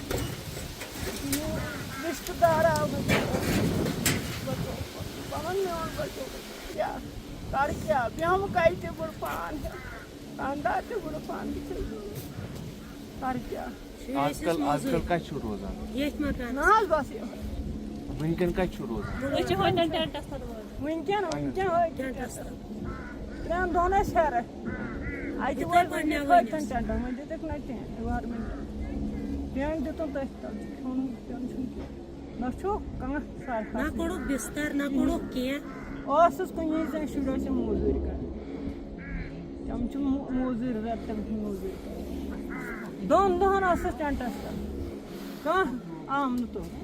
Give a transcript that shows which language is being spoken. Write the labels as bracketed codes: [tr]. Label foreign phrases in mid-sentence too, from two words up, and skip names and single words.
[ks] رشتہٕ دار آو پنُن میون بچو کیا کر کیا بیٚہمہٕ کتہِ تہِ بُڑٕ پان خاندار تہِ بُڑٕ پان کر کیا آج کل کتھ چھو روزان نہ حظ بس یہ ونکن کتھ چھو روزان ونکین ترٛٮ۪ن دۄہن ٲسۍ ہیرٕ اتہِ وٲتۍ ٹینٹن وۄنۍ دِتِکھ نہ ٹینٹ ٹینٹ دِتُن تٔتھۍ تل کھیوٚن چیوٚن چھُنہٕ کینٛہہ نہ چھُ کانٛہہ اوسُس کُنی زٔنۍ شُرۍ ٲسۍ موزوٗرۍ کران تِم چھِ موزوٗرۍ رٮ۪تہٕ تِم چھِ موزوٗرۍ کران 2 دۄہن ٲسٕس ٹینٹس تل کانٛہہ آو نہٕ